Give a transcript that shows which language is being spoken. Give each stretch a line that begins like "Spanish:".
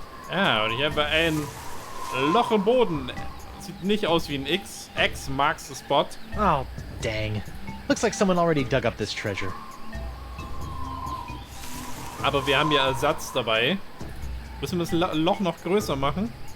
German: Ah, und hier haben wir ein Loch im Boden. Sieht nicht aus wie ein X.
English: X marks the spot. Oh, dang. Looks like someone already dug up this treasure.
German: Aber wir haben ja Ersatz dabei. Müssen wir das Loch noch größer machen?